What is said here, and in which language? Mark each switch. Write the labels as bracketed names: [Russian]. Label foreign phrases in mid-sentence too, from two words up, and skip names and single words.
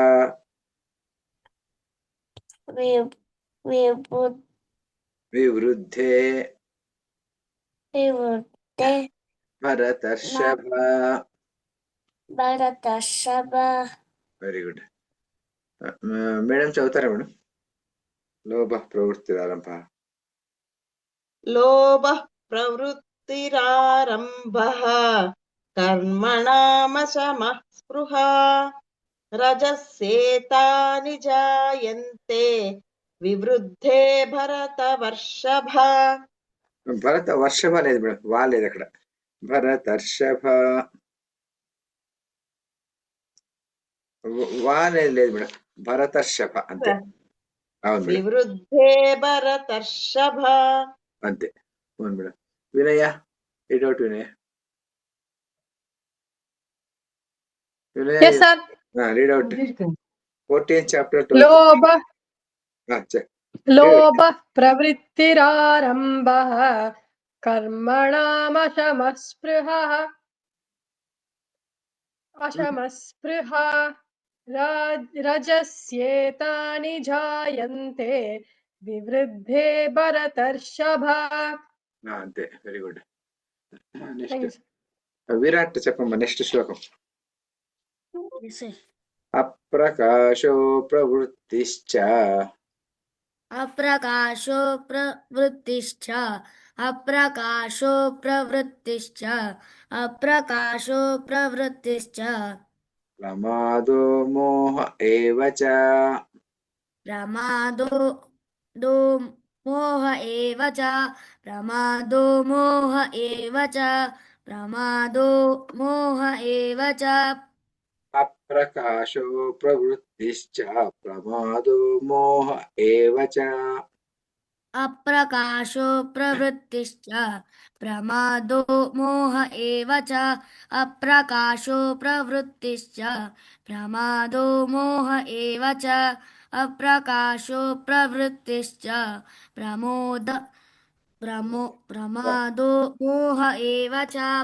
[Sanskrit] వివృద్ధే భరతర్షభ. [English] very good. [Telugu] మేడం చదువుతారా మేడం? [Sanskrit] లోభ ప్రవృత్తిరారంభ. लोभः प्रवृत्तिरारम्भः कर्मणामशमः स्पृहा रजस्येतानि जायन्ते विवृद्धे भरतवर्षभा. భరత వర్షభ [Telugu] లేదు మేడం, వా లేదు అక్కడ. భరతర్షభ. వా అనేది లేదు మేడం, భరతర్షభ అంతే. అవును మేడం, [Sanskrit] వివృద్ధే భరతర్షభ. [Telugu] అంతే. అవును మేడం. వినయ, [English] read out [Telugu] వినయ. వినయ, [English] Yes, sir. read out 14th chapter 12th. [Sanskrit] लोभ [English] check. [Sanskrit] लोभः प्रवृत्तिरारम्भः कर्मणामशमस्पृहः अशमस्पृहा रजस्येतानि जायन्ते विवृद्धे भरतर्षभ. [Telugu] అంతే, [English] very good. Thank you, నెక్స్ట్ sir. [Telugu] విరాట్ చెప్పమ్మా, నెక్స్ట్ శ్లోకం. [English] Yes, sir. [Sanskrit] అప్రకాశో ప్రవృత్తిశ్చ अप्रकाशो प्रवृत्तिश्च अप्रकाशो प्रवृत्तिश्च अप्रकाशो प्रवृत्तिश्च ప్రమాదో మోహ ఏవ చ. प्रमादो दो मोह एव च प्रमादो मोह एव च प्रमादो मोह एव च అప్రకాశో ప్రవృత్తిశ్చ ప్రమాదో మోహ ఏవ చ. अप्रकाशो प्रवृत्तिश्च प्रमादो मोह एव च अप्रकाशो प्रवृत्तिश्च प्रमादो मोह एव च अप्रकाशो प्रवृत्तिश्च प्रमादो मोह एव च